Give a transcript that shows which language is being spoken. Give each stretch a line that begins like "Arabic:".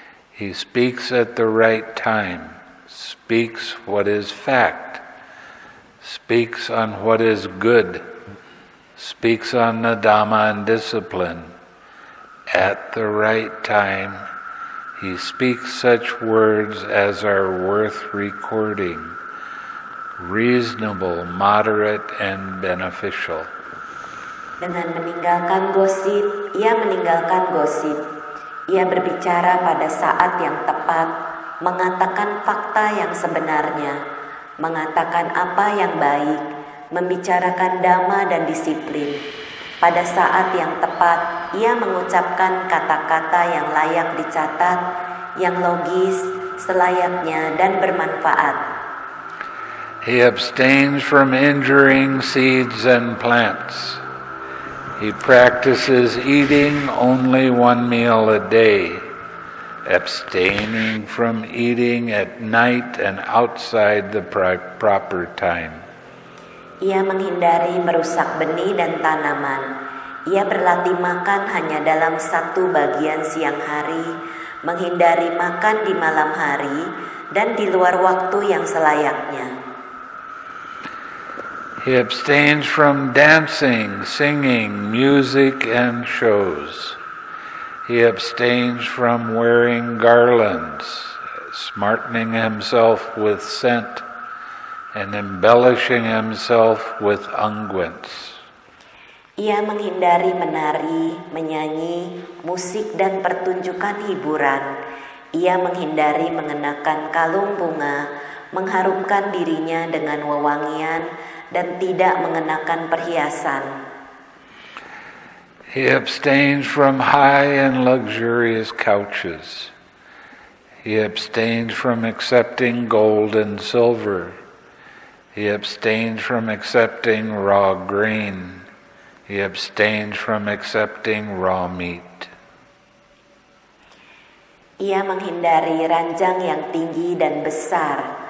English: He speaks at the right time, speaks what is fact, speaks on what is good, speaks on the Dhamma and discipline. At the right time, he speaks such words as are worth recording, reasonable, moderate, and beneficial.
Indonesian: Dengan meninggalkan gosip, ia meninggalkan gosip. Ia berbicara pada saat yang tepat, mengatakan fakta yang sebenarnya, mengatakan apa yang baik, membicarakan dhamma dan disiplin. Pada saat yang tepat, ia mengucapkan kata-kata yang layak dicatat, yang logis, selayaknya dan bermanfaat.
English: He abstains from injuring seeds and plants. He practices eating only one meal a day, abstaining from eating at night and outside the proper time.
Indonesian: Ia menghindari merusak benih dan tanaman. Ia berlatih makan hanya dalam satu bagian siang hari, menghindari makan di malam hari, dan di luar waktu yang selayaknya.
English: He abstains from dancing, singing, music, and shows. He abstains from wearing garlands, smartening himself with scent, and embellishing himself with unguents.
Indonesian: Ia menghindari menari, menyanyi, musik dan pertunjukan hiburan. Ia menghindari mengenakan kalung bunga, mengharumkan dirinya dengan wewangian, dan tidak mengenakan perhiasan.
English: He abstains from high and luxurious couches. He abstains from accepting gold and silver. He abstains from accepting raw grain. He abstains from accepting raw meat.
Indonesian: Ia menghindari ranjang yang tinggi dan besar.